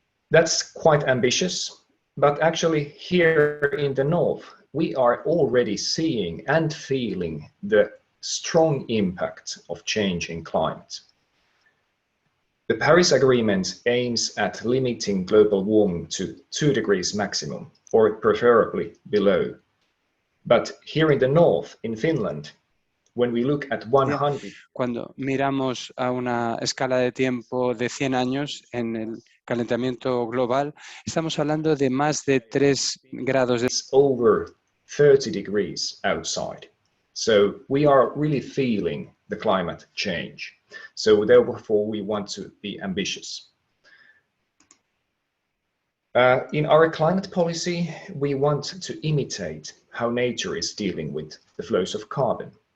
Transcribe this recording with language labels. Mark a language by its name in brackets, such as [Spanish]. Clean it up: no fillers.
[English] That's quite ambitious, but actually here in the north we are already seeing and feeling the strong impact of changing climate. The Paris Agreement aims at limiting global warming to 2 degrees maximum, or preferably below. But here in the north, in Finland, when we look at 100... [Spanish] Cuando miramos a una escala de tiempo de 100 años en el calentamiento global, estamos hablando de más de 3 grados de... [English] over 30 degrees outside. So we are really feeling the climate change. So therefore we want to be ambitious. In our climate policy, we want to imitate how nature is dealing with the flows of carbon.